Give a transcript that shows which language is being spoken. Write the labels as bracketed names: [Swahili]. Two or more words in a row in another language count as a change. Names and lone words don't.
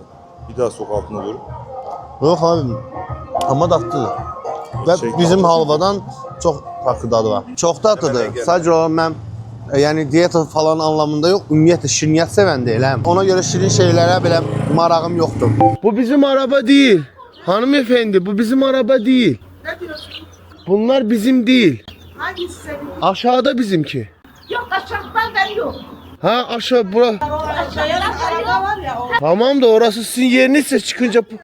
[Azerbaijani] Bir daha sok altında dur. Yox abi. Amma dadlıdır. Və bizim halvadan çox farklı dadı var. Çox dadlıdır. Sadəcə olaraq mən yəni diyeta falan anlamında yox, ümumiyyətlə şirniyyat sevən deyiləm. Ona görə şirin şeylərə belə marağım yoxdur. Bu bizim araba deyil. [Turkish] Hanımefendi, bu bizim araba değil. Ne diyorsun? Bunlar bizim değil. Hangisi senin? Aşağıda bizimki. Yok aşağıdan ben yok. Ha aşağı bura. Aşağıya araba var ya o. Tamam da orası sizin yerinizse çıkınca.